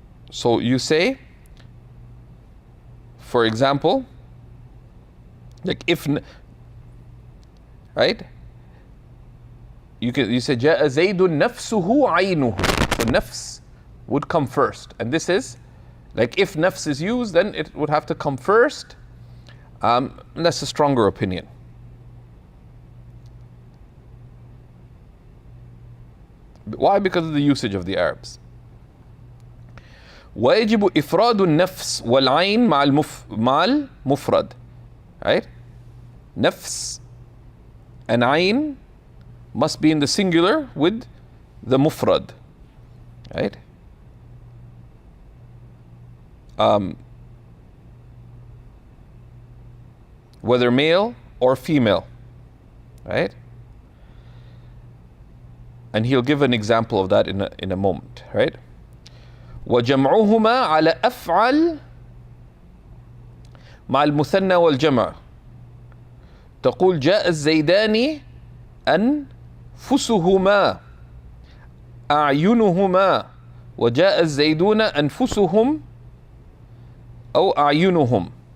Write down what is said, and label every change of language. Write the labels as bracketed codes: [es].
[en] So you say, for example, like if, right? You say [ar] جاء زيد نفسه عينه. [en] So nafs would come first, and this is like if nafs is used, then it would have to come first. That's a stronger opinion. Why? Because of the usage of the Arabs. [ar] ويجب إفراد النفس والعين مع المفرد. [en] Right? Nafs and ayn must be in the singular with the mufrad. Right? Whether male or female. Right? And he'll give an example of that in a moment, right? [ar] وجمعهما على أفعل مع المثنى والجمع. تقول جاء الزيدان أنفسهما أعينهما، وجاء الزيدون أنفسهم أو أعينهم.